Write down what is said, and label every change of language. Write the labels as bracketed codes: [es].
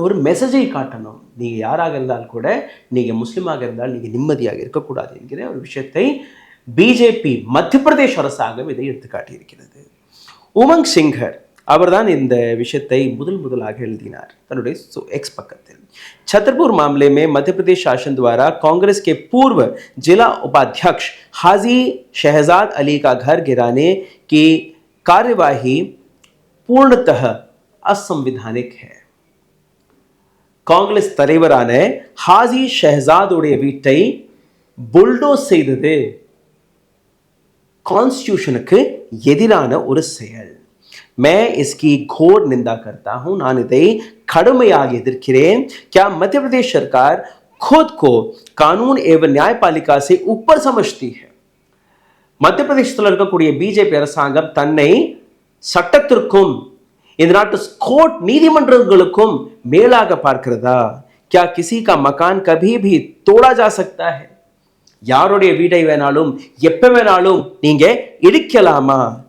[ta] ஒரு மெசேஜை காட்டணும், நீங்கள் யாராக இருந்தால் கூட, நீங்கள் முஸ்லீமாக இருந்தால் நீங்கள் நிம்மதியாக இருக்கக்கூடாது என்கிற ஒரு விஷயத்தை பிஜேபி மத்திய பிரதேஷ் அரசாங்கம் இதை எடுத்துக்காட்டியிருக்கிறது. உமங் சிங்கர் அவர்தான் இந்த விஷயத்தை முதலாக எழுதினார் தன்னுடைய एक्स பக்கத்தில். [hi] छतरपुर मामले में मध्य प्रदेश शासन द्वारा कांग्रेस के पूर्व जिला उपाध्यक्ष हाजी शहजाद अली का घर गिराने की कार्यवाही पूर्णतः असंवैधानिक है. [ta] காங்கிரஸ் தலைவரான ஹாஜி ஷஹசாத் உடைய வீட்டை புல்டோஸ் செய்தது கான்ஸ்டிடியூஷனுக்கு எதிரான ஒரு செயல். [hi] मैं इसकी घोर निंदा करता हूं. [ta] நான் இதை கடுமையாக எதிர்க்கிறேன். [hi] क्या मध्य प्रदेश सरकार खुद को कानून एवं न्यायपालिका से ऊपर समझती है? [ta] மத்திய பிரதேசத்தில் இருக்கக்கூடிய பிஜேபி அரசாங்கம் தன்னை சட்டத்திற்கும் இந்த நாட்டு கோர்ட் நீதிமன்றங்களுக்கும் மேலாக பார்க்கிறதா? [hi] क्या किसी का मकान कभी भी तोड़ा जा सकता है? [ta] யாருடைய வீட்டை வேணாலும் எப்ப வேணாலும் நீங்க இடிக்கலாமா?